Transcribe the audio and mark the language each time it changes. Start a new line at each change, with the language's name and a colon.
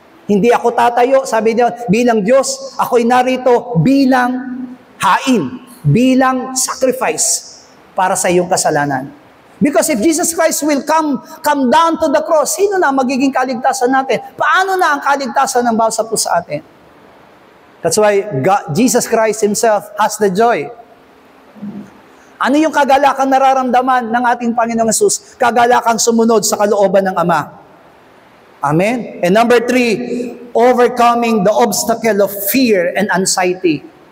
Filipino: Hindi ako tatayo, sabi niya, bilang Diyos, ako'y narito bilang hain, bilang sacrifice para sa iyong kasalanan.
English: Because if Jesus Christ will come down to the cross,
Filipino: sino na magiging kaligtasan natin? Paano na ang kaligtasan ng bawat po sa atin?
English: That's why Jesus Christ Himself has the joy.
Filipino: Ano yung kagalakan nararamdaman ng ating Panginoong Hesus? Kagalakan sumunod sa kalooban ng Ama.
English: Amen? And number 3, overcoming the obstacle of fear and anxiety.